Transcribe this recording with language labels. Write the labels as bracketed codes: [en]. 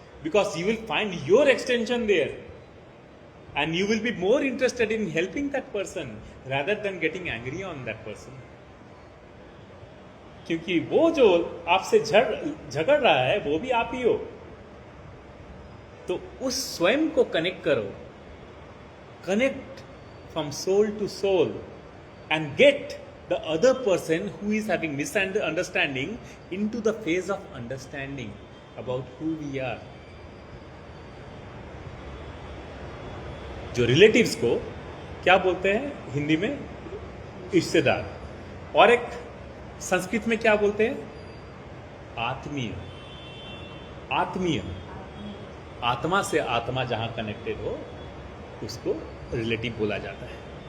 [en] Because you will find your extension there, and you will be more interested in helping that person rather than getting angry on that person. [hi] क्योंकि वो जो आपसे झगड़ रहा है वो भी आप ही हो. तो उस स्वयं को कनेक्ट करो. [en] Connect from soul to soul and get the other person who is having misunderstanding into the phase of understanding about who we are. [hi] जो रिलेटिव्स को क्या बोलते हैं हिंदी में? रिश्तेदार. और एक संस्कृत में क्या बोलते हैं? आत्मीय. आत्मीय, आत्मा से आत्मा जहां कनेक्टेड हो उसको रिलेटिव बोला जाता है.